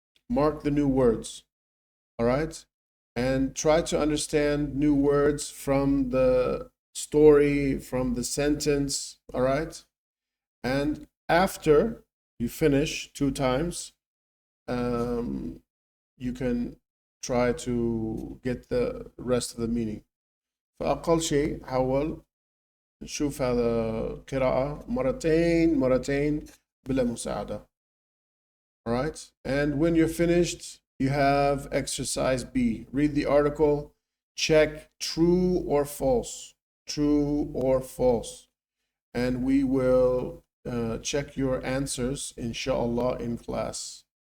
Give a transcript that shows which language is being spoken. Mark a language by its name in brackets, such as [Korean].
[English] Mark the new words, all right? And try to understand new words from the story, from the sentence, all right? And after you finish 2 times, you can try to get the rest of the meaning. [Arabic] فأقل شيء حاول نشوف هذا قراءة مرتين بلا مساعدة. [English] All right? And when you're finished, you have exercise B. Read the article, check true or false. true or false. And we will check your answers, inshallah, in class.